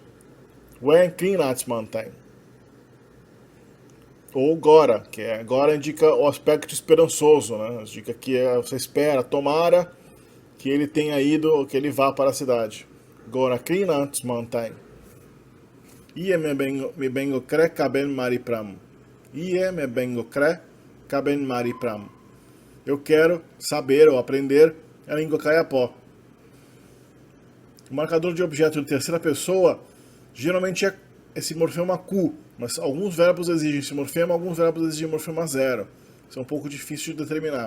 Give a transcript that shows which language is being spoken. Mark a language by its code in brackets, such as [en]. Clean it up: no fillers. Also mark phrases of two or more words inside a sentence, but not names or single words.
[txu] When Krinats mantém. [pt] Ou Gora, que agora indica o aspecto esperançoso, né? Indica que você espera, tomara que ele tenha ido, que ele vá para a cidade. [txu] Gora Krinats mantém. Ie me bengo kre kaben maripram. Ie me bengo kre kaben maripram. [pt] Eu quero saber ou aprender a língua caiapó. O marcador de objeto de terceira pessoa geralmente é esse morfema ku, mas alguns verbos exigem esse morfema, alguns verbos exigem morfema zero. Isso é um pouco difícil de determinar.